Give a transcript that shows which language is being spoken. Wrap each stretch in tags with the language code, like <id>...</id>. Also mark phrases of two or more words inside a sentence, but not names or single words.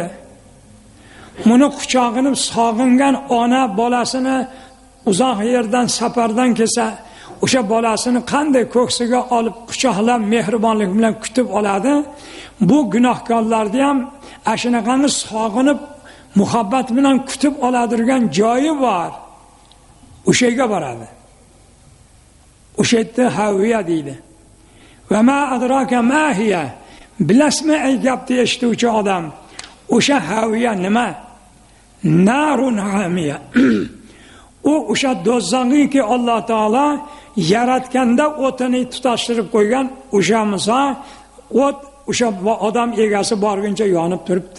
<uz>Buni quchog'ini sog'ingan ona bolasini uzoq yerdan safardan kelsa, o'sha bolasini qanday ko'ksiga olib quchoqlab mehribonlik bilan kutib oladi. Bu gunohkorlarni ham ashunaqangi sog'inib muhabbat bilan kutib oladigan joyi bor. O'sha yerga boradi. O'sha yerda haviya deydi.</uz> <ar>وما أدراك ما هيه.</ar> <uz>Bilasmi ay gapni eshituvchi odam? O'sha haviya nima?</uz> <ar>نار حامية.</ar> <uz>U o'sha do'zaxniki Alloh taolo yaratganda o'tini tutashtirib qo'ygan o'sha misol o't o'sha odam egasi borguncha yonib turibdi.</uz>